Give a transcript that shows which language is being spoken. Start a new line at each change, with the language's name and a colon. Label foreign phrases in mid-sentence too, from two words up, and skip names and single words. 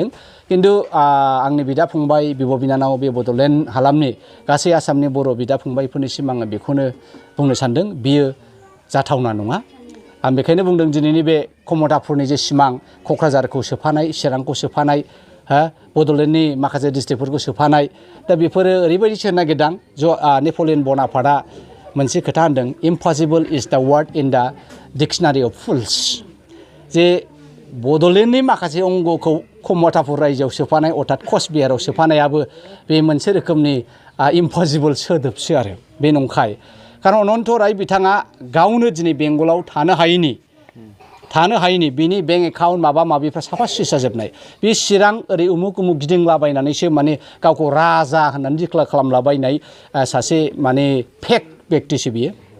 Bodo: खिन्थु आंनि बिदा फंबाय बिब' बिनानाव बे बड'लेण्ड हालामनि गासै आसामनि बर' बिदा फंबायफोरनिसिम आङो बेखौनो बुंनो सानदों बियो जाथावना नङा। आं बेखायनो बुंदों दिनैनि बे कमतापुरनि जे सिमां क'क्राझारखौ सोफानाय चिरांखौ सोफानाय बड'लेण्डनि माखासे डिस्ट्रिक्टफोरखौ सोफानाय दा बेफोरो ओरैबायदि सोनो नागिरदों नेपलियन बनापार्टआ मोनसे खोथा होनदों
English: impossible is the word in the dictionary of fools
Bodo: जे बड'लेण्डनि माखासे अंगखौ कमतापुर रायजोआव सोफानाय अर्थात कच बिहाराव सोफानायाबो बे मोनसे रोखोमनि इम्पसिबल सोदोबसो आरो बे नंखाय। खारन अनन्त राय बिथाङा गावनो दिनै बेंगलाव थानो हायैनि बिनि
English: bank account
Bodo: माबा माबिफ्रा साफा सुइस जाजोबनाय बे चिरां ओरै उमुक गिदिंलाबायनानैसो माने गावखौ राजा होननानै डिक्लेयार खालामलाबायनाय सासे माने फेक बेक्तिसो बियो।